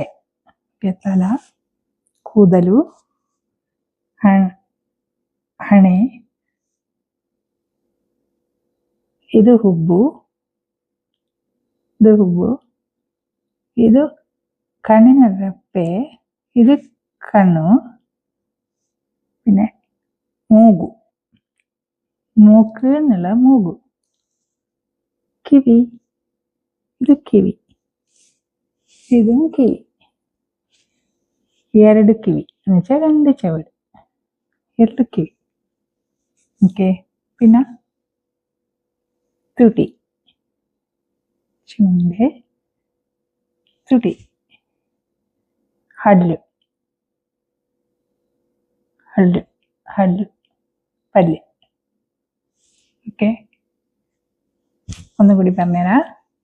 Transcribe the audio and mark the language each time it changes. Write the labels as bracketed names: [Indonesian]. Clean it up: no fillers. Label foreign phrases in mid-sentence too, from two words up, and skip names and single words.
[Malayalam] തല, കൂതലു, ഹണേ, ഇത് ಹುಬ್ಬು, ഇത് കണ്ണിന് റെപ്പെ, ഇത് കണ്ണു. പിന്നെ മൂക്ക് എന്നുള്ള മൂഗു. കിവി, ഇത് കിവി, ഇതും കിവി. [Kannada] ಎರಡು ಕಿವಿ [Malayalam] എന്ന് വെച്ചാൽ രണ്ട് ചെവിട്, [Kannada] ಎರಡು ಕಿವಿ. [Malayalam] ഓക്കെ. പിന്നെ ತುಟಿ, ചുണ്ട്, ತುಟಿ. [Kannada] ಹಲ್ಲು, [Malayalam] പല്ല്. ഓക്കെ, ഒന്നുകൂടി പറഞ്ഞുതരാം.